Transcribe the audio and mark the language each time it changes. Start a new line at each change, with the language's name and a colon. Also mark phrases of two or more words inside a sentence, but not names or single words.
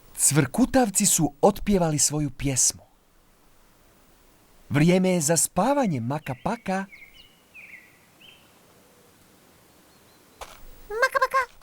Croatian: Cvrkutavci su otpjevali svoju pjesmu. Vrijeme je za spavanje, Maka Paka. Maka Paka.